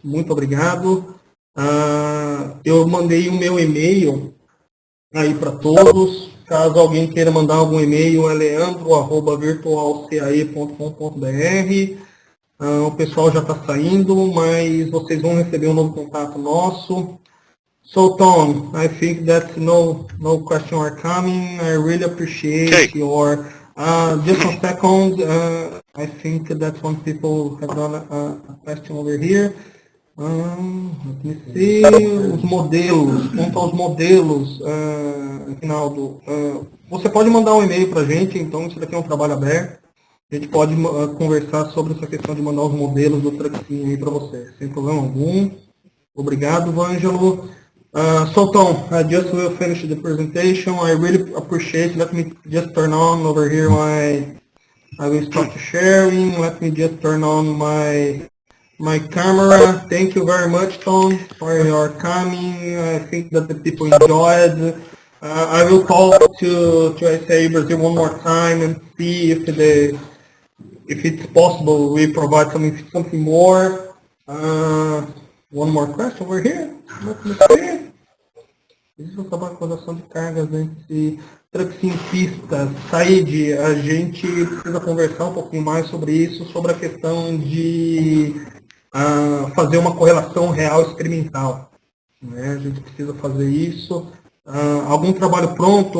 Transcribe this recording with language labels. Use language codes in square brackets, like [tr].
[pt] Muito obrigado. Eu mandei o meu e-mail aí para todos. Caso alguém queira mandar algum e-mail, é leandro@virtualcae.com.br. O pessoal já está saindo, mas vocês vão receber um novo contato nosso. [en] So, Tom, I think that no question are coming. I really appreciate your... just a second. I think that some people have done a question over here. Let me see. [pt] Os modelos. Quanto aos modelos, Rinaldo, você pode mandar um e-mail para a gente, então isso daqui é um trabalho aberto. A gente pode conversar sobre essa questão de mandar os modelos do Truxim aí para você, sem problema algum. Obrigado, Vângelo. [en] So, Tom, I just will finish the presentation. I really appreciate. Let me just turn on over here I will start sharing. Let me just turn on my camera. Thank you very much, Tom, for your coming. I think that the people enjoyed. I will call to SAE Brazil one more time and see if it's possible we provide something more. One more question over here. Let me see. [pt] Existe um trabalho de coordenação de cargas entre Truxim pistas. Said, a gente precisa conversar um pouquinho mais sobre isso, sobre a questão de fazer uma correlação real experimental. Né? A gente precisa fazer isso. Algum trabalho pronto?